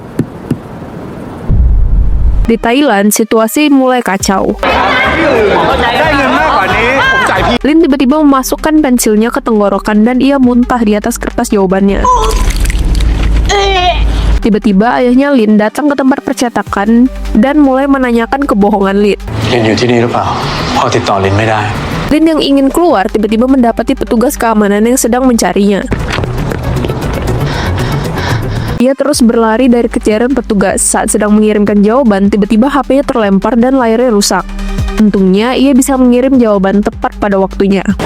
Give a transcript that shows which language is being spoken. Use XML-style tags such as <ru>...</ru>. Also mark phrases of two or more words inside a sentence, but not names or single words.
<id>Di Thailand, situasi mulai kacau. Lin tiba-tiba memasukkan pensilnya ke tenggorokan dan ia muntah di atas kertas jawabannya. Tiba-tiba ayahnya Lin datang ke tempat percetakan dan mulai menanyakan kebohongan Lin.</id> <th>ลินอยู่ที่นี่หรือเปล่าพ่อติดต่อลินไม่ได้</th> <id>Lin yang ingin keluar tiba-tiba mendapati petugas keamanan yang sedang mencarinya. Ia terus berlari dari kejaran petugas. Saat sedang mengirimkan jawaban, tiba-tiba HP-nya terlempar dan layarnya rusak. Untungnya, ia bisa mengirim jawaban tepat pada waktunya.</id>